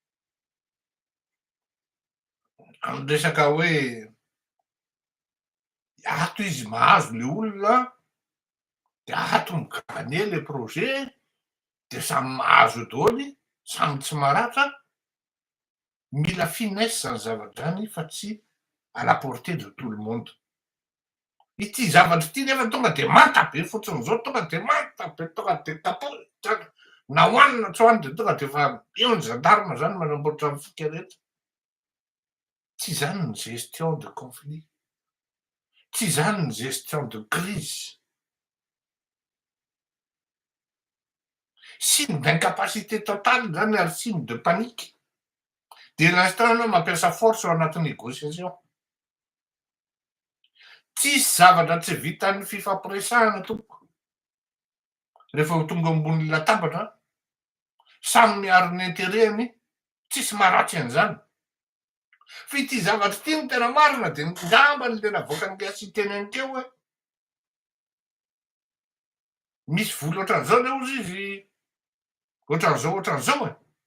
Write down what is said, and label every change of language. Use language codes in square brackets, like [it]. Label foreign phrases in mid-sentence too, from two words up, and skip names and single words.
[mg] Amin'ny resaka hoe ato izy mahazo le olona de ato migagner le projet de samy mahazo daholy, samy tsy maratra, mila finesse zany zavatra zany fa tsy [fr] à la portée de tout le monde. [mg] Ity zavatra ity nefa tonga de manta be fotsiny zao, tonga de manta be, tonga de tapotsy na hoanina tsy hoanina de tonga de fa eo ny gendarme zany manamboatra antsika rehetra. Tsy zany ny [fr] gestion de conflit, [mg] tsy zany ny [fr] gestion de crise. Signe d'incapacité totale [mg] zany ary [fr] signe de panique. De l'instant [mg] anao mampiasa force ao anaty négociation. Tsisy zavatra tsy vitan'ny fifampiresahana tompoko. Rehefa tonga ambony latabatra, samy miaro ny intérêtny, tsisy maharatsy an'izany. Fa ity zavatra ity no tena marina de ngambany le navoakany gasy teneny teo hoe misy vola ohatran'izao le ozy izy ohatran'izao e.